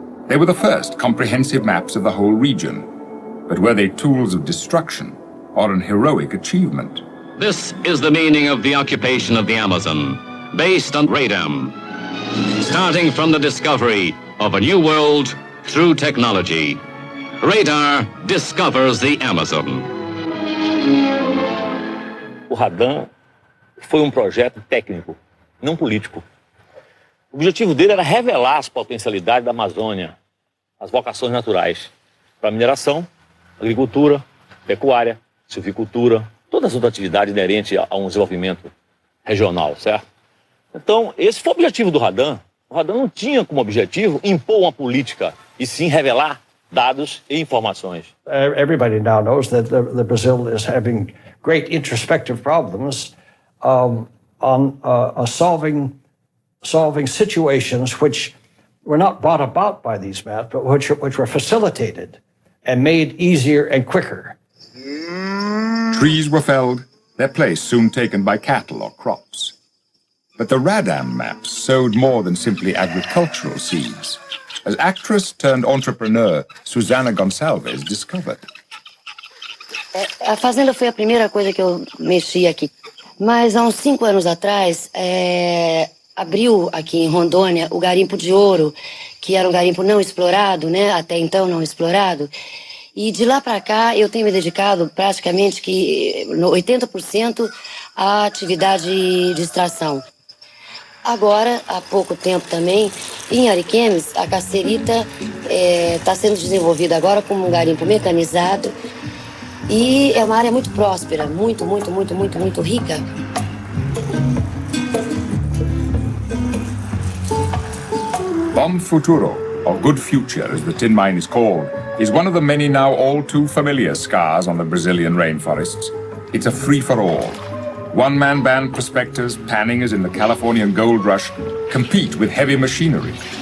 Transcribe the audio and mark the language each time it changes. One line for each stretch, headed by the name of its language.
English: They were the first comprehensive maps of the whole region. But were they tools of destruction or an heroic achievement? This is the meaning of the occupation of the Amazon, based on Radam. Starting from the discovery of a new world through technology, radar discovers the Amazon.
Portuguese: O Radam foi projeto técnico, não político. O objetivo dele era revelar as potencialidades da Amazônia, as vocações naturais para mineração, agricultura, pecuária, silvicultura, todas as outras atividades inerentes a desenvolvimento regional, certo? Então, esse foi o objetivo do Radam. O Radam não tinha como objetivo impor uma política, e sim revelar dados e informações.
English: Everybody now knows that the Brazil is having great introspective problems on solving solving situations which were not brought about by these maps, but which were facilitated and made easier and quicker. Trees were felled, their place soon taken by cattle or crops. But the Radam maps sowed more than simply agricultural seeds, as actress turned entrepreneur Susana Gonçalves discovered.
Portuguese: A fazenda foi a primeira coisa que eu mexi aqui. Mas há uns 5 anos atrás, abriu aqui em Rondônia o garimpo de ouro, que era um garimpo não explorado, né? Até então não explorado. E de lá para cá eu tenho me dedicado praticamente que 80% à atividade de extração. Agora, há pouco tempo também, em Ariquemes, a cacerita está sendo desenvolvida agora como um garimpo mecanizado e é uma área muito próspera, muito rica.
English: Bom Futuro, or Good Future as the tin mine is called, is one of the many now all too familiar scars on the Brazilian rainforests. It's a free-for-all. One-man band prospectors, panning as in the Californian gold rush, compete with heavy machinery.